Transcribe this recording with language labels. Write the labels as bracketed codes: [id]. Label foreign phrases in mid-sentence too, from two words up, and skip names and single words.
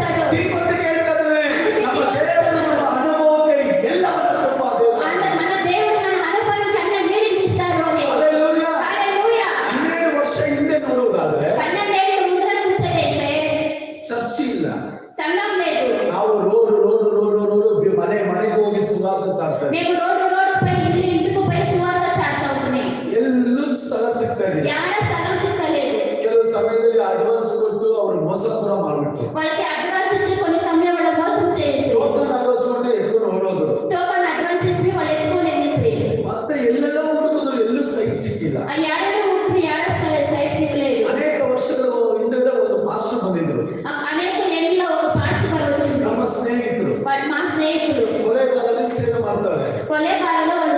[kn] ತಿಮೋತಿಗೆ ಹೇಳ್ತಾರೆ, ನಮ್ಮ ದೇವರು ನಮ್ಮ ಅನುಭವಕ್ಕೆ ಎಲ್ಲವನ್ನ ಕೊಡುವ ದೇವರು. [te] మన దేవుడు మన అనుభవానికి అన్ని నిరీక్షిస్తారు అని. హల్లెలూయా. హల్లెలూయా. [kn] 12 ವರ್ಷ ಹಿಂದೆ ನೋಡುವುದಾದ್ರೆ [te] 12 ఏళ్ల ముందర చూసేదైతే [kn] ಚರ್ಚ್ ಇಲ್ಲ, [te] సంఘం లేదు. [kn] ನಾವು ರೋಡು ಮನೆಗೆ ಹೋಗಿ ಸುವಾರ್ತೆ ಸಾರ್ತಾರೆ. [te] మేము రోడ్డు పై ఇంటికి పోయి సువార్త చాటుతా ఉన్నాం. [kn] ಎಲ್ಲೂ ಸ್ಥಳ ಸಿಗ್ತಾ ಇಲ್ಲ. [te] ಯಾರ స్థలం సిక్కలేదు. [kn] ಕೆಲವು ಸಮಯದಲ್ಲಿ ಅಡ್ವಾನ್ಸ್ ಕೊಟ್ಟು ಅವರು ಮೋಸ ಕೂಡ ಮಾಡ್ಬಿಟ್ಟು [te] వాళ్ళకి అడ్వాన్స్ ఇచ్చి కొన్ని సమయం వాళ్ళ మోసం చేసి [en] token advance [kn] ಕೊಟ್ಟು ಎತ್ಕೊಂಡು ಹೊರಡೋದು. [en] token advance [te] ఇచ్చి వాళ్ళు ఎత్తుకొని వెళ్ళేసి [kn] ಮತ್ತೆ ಎಲ್ಲೆಲ್ಲ ಹುಡುಕಿದ್ರು ಎಲ್ಲೂ ಸೈಟ್ ಸಿಕ್ಕಿಲ್ಲ. [te] ఆ ఏడాది ఉంటుంది ఏడ సైట్ సిక్కలేదు. [kn] ಅನೇಕ ವರ್ಷಗಳ ಹಿಂದೆ ಒಂದು ಪಾಸ್ಟರ್ ಬಂದಿದ್ರು, [te] అనేక ఏళ్ళలో ఒక పాస్టర్ గారు వచ్చిండు. [kn] ನಮ್ಮ ಸ್ನೇಹಿತರು. [te] మా స్నేహితులు [kn] ಕೊಲೆಗಾಲದಲ್ಲಿ ಸೇವೆ ಮಾಡ್ತಾರೆ. [te] కొలేకాలలో